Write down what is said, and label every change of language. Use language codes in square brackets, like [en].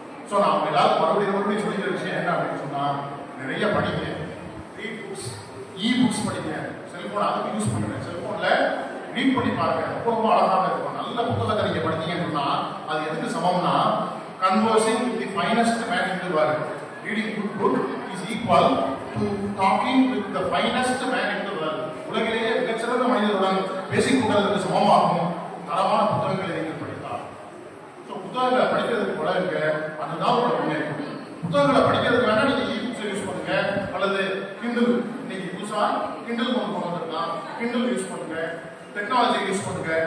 [ta] So நாம் எல்லாரும் மறுபடியும் சொல்லிக்கிற விஷயம் என்ன அப்படின்னு சொன்னா, நிறைய படிங்க, ரீட் புக்ஸ், இ புக்ஸ் படிங்க, செல்போன் அதுக்கு யூஸ் பண்ணுங்க. செல்போன்ல ரீட் பண்ணி பாருங்க, ரொம்ப அழகாக இருக்கும். நல்ல புத்தகத்தை நீங்க படிச்சீங்கன்னு சொன்னா அது எதுக்கு சமம்னா conversing with the finest man in the world. [en] Reading good book is equal to talking with the finest man in the world. [ta] உலகிலேயே மிகச்சிறந்த மனிதருடன் பேசிக் கொள்வதற்கு சமமாகும் தரமான புத்தகங்களை நீங்கள் படித்தால். ஸோ புத்தகங்களை படிக்கிறதுக்கு பழகுங்க, அதுதான் உங்களோட முன்னேற்றம். புத்தகங்களை படிக்கிறதுக்கு வேணா நீங்க இ புக்ஸ் யூஸ் பண்ணுங்க, அல்லது கிண்டில். இன்னைக்கு புதுசா கிண்டில் கொண்டு வந்திருக்கலாம், கிண்டில் யூஸ் பண்ணுங்க, டெக்னாலஜி யூஸ் பண்ணுங்க.